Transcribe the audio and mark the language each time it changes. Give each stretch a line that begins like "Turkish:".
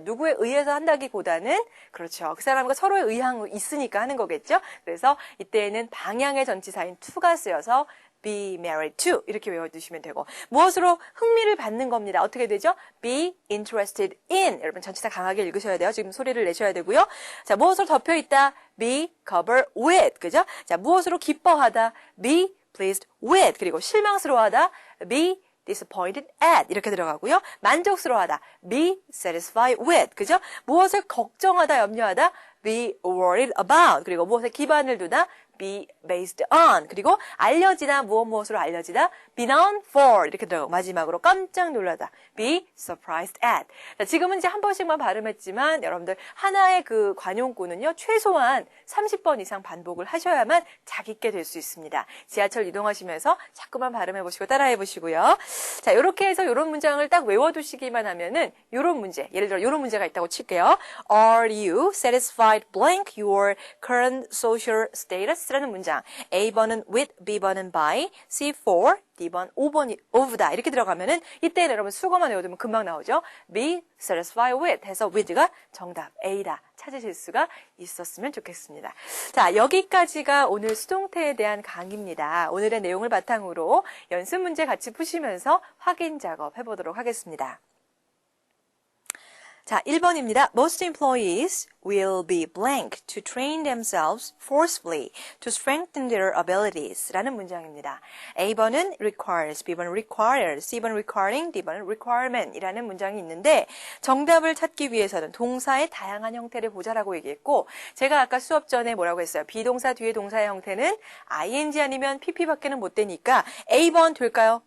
Korean: 누구에 의해서 한다기보다는 그렇죠. 그 사람과 서로의 의향이 있으니까 하는 거겠죠. 그래서 이때에는 방향의 전치사인 to가 쓰여서
English: be married to
Korean: 이렇게 외워두시면 되고 무엇으로 흥미를 받는 겁니다. 어떻게 되죠?
English: be interested in
Korean: 여러분 전치사 강하게 읽으셔야 돼요. 지금 소리를 내셔야 되고요. 자, 무엇으로 덮여있다?
English: be covered with
Korean: 그죠? 자, 무엇으로 기뻐하다?
English: be pleased with
Korean: 그리고 실망스러워하다?
English: be disappointed at
Korean: 이렇게 들어가고요. 만족스러워하다.
English: be satisfied with
Korean: 그죠? 무엇을 걱정하다, 염려하다?
English: be worried about
Korean: 그리고 무엇에 기반을 두다?
English: be based on.
Korean: 그리고 알려지다, 무엇으로 알려지다,
English: be known for.
Korean: 이렇게 들어가고 마지막으로 깜짝 놀라다,
English: be surprised at.
Korean: 자, 지금은 이제 한 번씩만 발음했지만 여러분들 하나의 그 관용구는요, 최소한 30번 이상 반복을 하셔야만 작 있게 될 수 있습니다. 지하철 이동하시면서 자꾸만 발음해 보시고 따라해 보시고요. 자, 이렇게 해서 이런 문장을 딱 외워두시기만 하면은 이런 문제, 예를 들어 이런 문제가 있다고 칠게요.
English: Are you satisfied blank your current social status
Korean: 라는 문장. A번은 with, B번은 by, C4, D번 5번이 of다 이렇게 들어가면은 이때는 여러분 수거만 외워두면 금방 나오죠.
English: be satisfied with
Korean: 해서 with가 정답 A다 찾으실 수가 있었으면 좋겠습니다. 자, 여기까지가 오늘 수동태에 대한 강의입니다. 오늘의 내용을 바탕으로 연습 문제 같이 푸시면서 확인 작업 해보도록 하겠습니다. 자, 1번입니다.
English: Most employees will be blank to train themselves forcefully to strengthen their abilities
Korean: 라는 문장입니다. A번은 requires, B번은 required, C번은 requiring, D번은 requirement 이라는 문장이 있는데 정답을 찾기 위해서는 동사의 다양한 형태를 보자라고 얘기했고 제가 아까 수업 전에 뭐라고 했어요? 비동사 뒤에 동사의 형태는 ing 아니면 pp밖에는 못 되니까 A번 될까요?